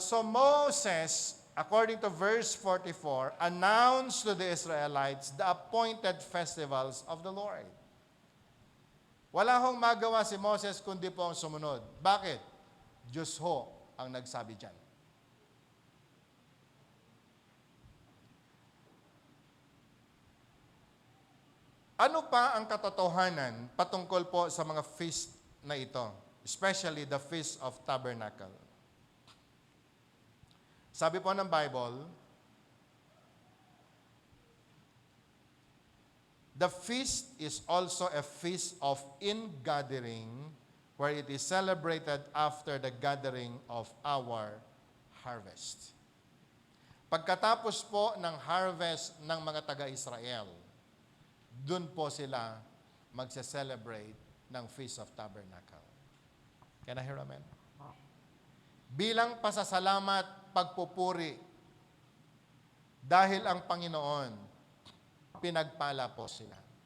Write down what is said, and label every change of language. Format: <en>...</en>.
<en>So Moses, according to verse 44, announced to the Israelites the appointed festivals of the Lord.</en> <tl>Wala hong magawa si Moses kundi po ang sumunod. Bakit? Diyos ho ang nagsabi dyan. Ano pa ang katotohanan patungkol po sa mga feast na ito?</tl> <en>Especially the Feast of Tabernacle.</en> <tl>Sabi po ng</tl> <en>Bible, the feast is also a feast of ingathering where it is celebrated after the gathering of our harvest.</en> <tl>Pagkatapos po ng harvest ng mga taga-Israel, dun po sila magse-celebrate ng Feast of Tabernacle.</tl> <en>Can I hear amen?</en> <tl>Bilang pasasalamat, pagpupuri, dahil ang Panginoon, pinagpala po sila.</tl>